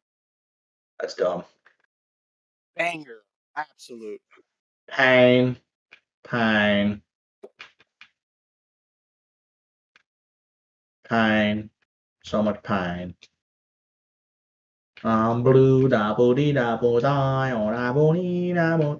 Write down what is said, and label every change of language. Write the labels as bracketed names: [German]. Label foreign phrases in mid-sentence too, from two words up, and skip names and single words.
[English] That's dumb. banger. Absolute. Pain. So much pain. I'm blue, da boo dee da boo die, oh da boo dee da boo.